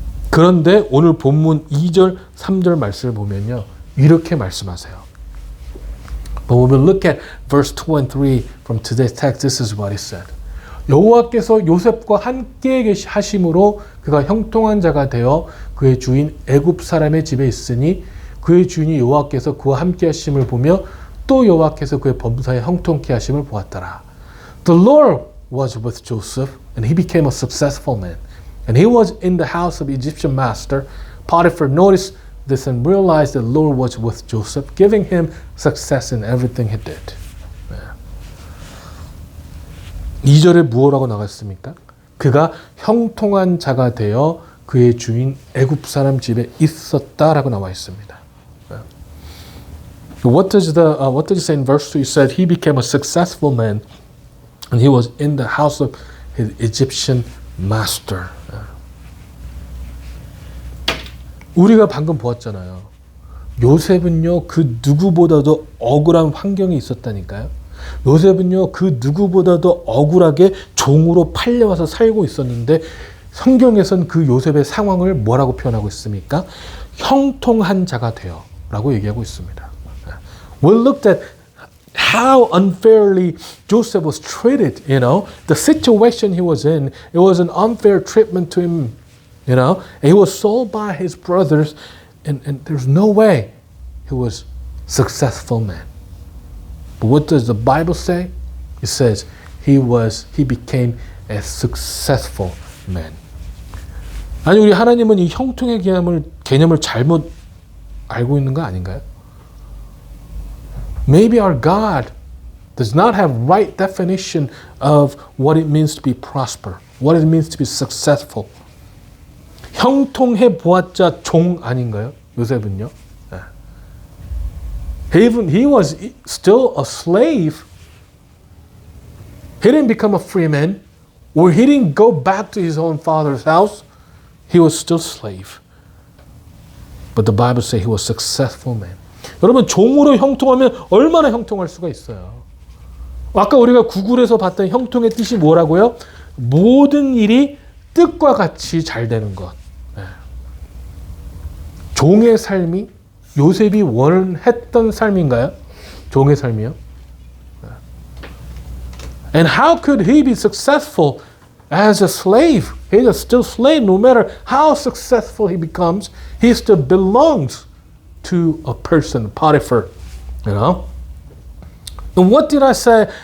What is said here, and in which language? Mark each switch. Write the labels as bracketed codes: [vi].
[ko] 그런데 오늘 본문 2절, 3절 말씀을 보면요, 이렇게 말씀하세요. [en] But when we look at verse 2 and 3 from today's text, this is what he said. [ko] 여호와께서 요셉과 함께 하심으로 그가 형통한 자가 되어 그의 주인 애굽 사람의 집에 있으니 그의 주인이 여호와께서 그와 함께 하심을 보며 또 여호와께서 그의 범사에 형통케 하심을 보았더라. [en] The Lord was with Joseph and he became a successful man. And he was in the house of Egyptian master. Potiphar noticed this and realized that the Lord was with Joseph, giving him success in everything he did. [ko] 2절에 무엇라고 나갔습니까? 그가 형통한 자가 되어 그의 주인 애굽 사람 집에 있었다라고 나와 있습니다. [en] What does it say in verse 2? It said he became a successful man and he was in the house of his Egyptian master. [ko] 우리가 방금 보았잖아요. 요셉은요, 그 누구보다도 억울한 환경이 있었다니까요. 요셉은요, 그 누구보다도 억울하게 종으로 팔려와서 살고 있었는데 성경에서는 그 요셉의 상황을 뭐라고 표현하고 있습니까? 형통한 자가 되어 라고 얘기하고 있습니다. [en] We looked at how unfairly Joseph was treated, the situation he was in, it was an unfair treatment to him, and he was sold by his brothers, and there's no way he was a successful man. But what does the Bible say? It says he became a successful man. [ko] 아니, 우리 하나님은 이 형통의 개념을 잘못 알고 있는 거 아닌가요? [en] Maybe our God does not have right definition of what it means to be prosper, what it means to be successful. [ko] 형통해 보았자 종 아닌가요? 요셉은요. [en] He was still a slave. He didn't become a free man, or he didn't go back to his own father's house. He was still slave. But the Bible says he was a successful man. [ko] 여러분, 종으로 형통하면 얼마나 형통할 수가 있어요. 아까 우리가 구글에서 봤던 형통의 뜻이 뭐라고요? 모든 일이 뜻과 같이 잘 되는 것. 종의 삶이 요셉이 원했던 삶인가요? 종의 삶이요? [en] And how could he be successful as a slave? He's still slave. No matter how successful he becomes, he still belongs to a person, Potiphar. You know? And what did I say?